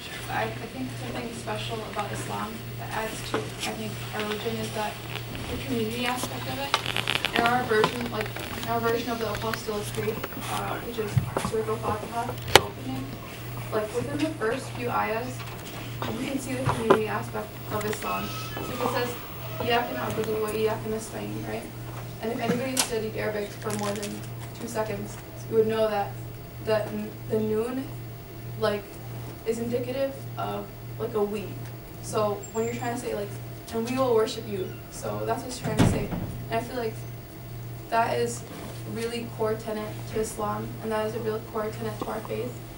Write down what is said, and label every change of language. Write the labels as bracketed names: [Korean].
[English] I think something special about Islam that adds to, I think, our religion is that the community aspect of it. In our version of the Apostolic Creed, which is Surah Al-Fatiha, the opening, like within the first few ayahs, you can see the community aspect of Islam. [Arabic] It says, إِيَّاكَ نَعْبُدُ وَإِيَّاكَ نَسْتَعِينُ, right? [English] And if anybody studied Arabic for more than 2 seconds, you would know that the noon, like, is indicative of like a we. So when you're trying to say like, and we will worship you, so that's what it's trying to say. And I feel like that is really core tenet to Islam, and that is a real core tenet to our faith.